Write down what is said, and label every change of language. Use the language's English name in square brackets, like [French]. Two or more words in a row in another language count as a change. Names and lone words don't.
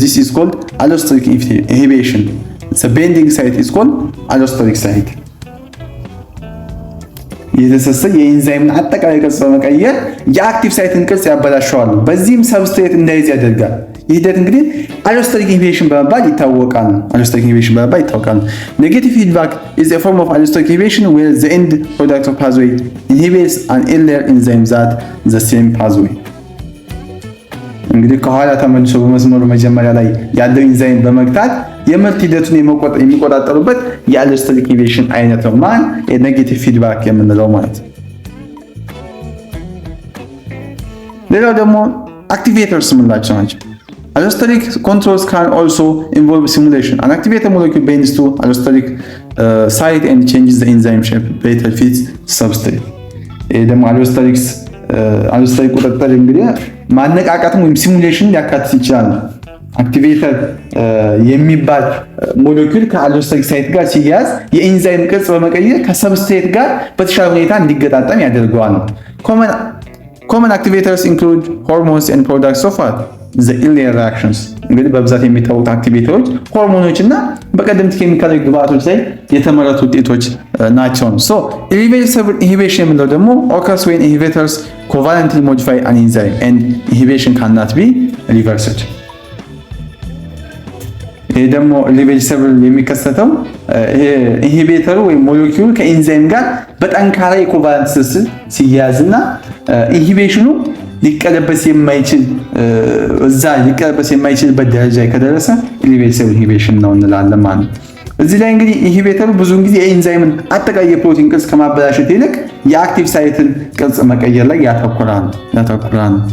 [English] This is called allosteric inhibition. The bending site is called allosteric site. [Amharic] የተሰሰ የኢንዛይምን አጠቃላይ ቅርጽ በመቀየር የአክቲቭ ሳይትን ቅርጽ ያበላሸዋል። በዚህም ሰብስትሬት እንዳይዝ ያደርጋል። ይህ ሂደት እንግዲህ [English] allosteric inhibition [Amharic] በመባል ይታወቃል። [English] Negative feedback is a form of allosteric inhibition where the end product of pathway inhibits an earlier enzyme that the same pathway. [Amharic] እንግዲህ ከኋላ ተመልሶ በመስመሩ መጀመሪያ ላይ ያለው ኢንዛይም በመግታት የምርት ሂደቱን የሚቆጣጠሩበት የ [English] allosteric inhibition [Amharic] አይነት ነው። [English] negative feedback [Amharic] የምንለው ማለት ነው። ሌላው ደግሞ አክቲቬተርስ የምንላቸው ናቸው። [English] Allosteric controls can also involve simulation. An activator molecule binds to allosteric site and changes the enzyme shape better fits substrate. [Amharic] ይሄ ደግሞ allosteric ቁጥጥር እንግዲህ ማነቃቃትም ወይም ሲሙሌሽን ሊያካትት ይችላል። አክቲቬተር የሚባል ሞለኪውል ከallosteric ሳይት ጋር ሲያያዝ የኢንዛይም ቅርጽ በመቀየር ከሰብስትሬት ጋር በተሻለ ሁኔታ እንዲገጣጠም ያደርገዋል። [English] Common activators include hormones and products of the earlier reactions. [Amharic] እንግዲህ በብዛት የሚታወቁት አክቲቬተሮች ሆርሞኖች እና በቀደምት ኬሚካላዊ ግብአቶች ላይ የተመረቱ ውጤቶች ናቸው። [English] irreversible inhibition [Amharic] የምንለው ደግሞ [English] occurs when inhibitors covalently modify an enzyme and inhibition cannot be reversed. [Amharic] ይሄ ደግሞ irreversible የሚከሰተው ኢንሂቢተሩ ወይም ሞለኪውል ከኢንዛይም ጋር በጠንካራ የኮቫለንት ትስስር ሲያያዝና ኢንሂቢሽኑ ሊቀለበስ የማይችልበት ደረጃ ከደረሰ [English] irreversible inhibition [Amharic] ነው እንላለን ማለት ነው። እዚህ ላይ እንግዲህ ኢንሂቢተሩ ብዙውን ጊዜ የኤንዛይምን አጠቃላይ የፕሮቲን ቅርጽ ከማበላሸት ይልቅ የአክቲቭ ሳይትን ቅርጽ መቀየር ላይ ያተኩራል።